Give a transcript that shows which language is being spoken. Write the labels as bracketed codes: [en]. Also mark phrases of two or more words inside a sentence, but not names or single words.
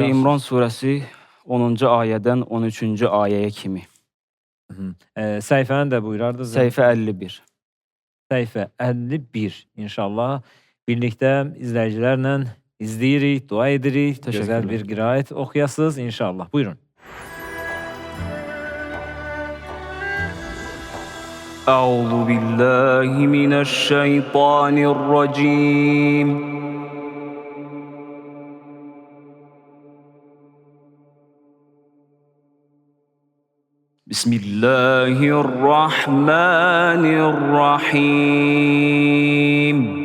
[az] Ali İmran surəsi 10-cu ayədən 13-cü ayəyə kimi. Səhifəni də buyurardınız. Səhifə 51. Səhifə 51 inşallah. Birlikdə izləyicilərlə izləyirik, dua edirik. Gözəl bir qiraət oxuyasınız inşallah. Buyurun. [ar] أعوذ بالله من الشيطان الرجيم بسم الله الرحمن الرحيم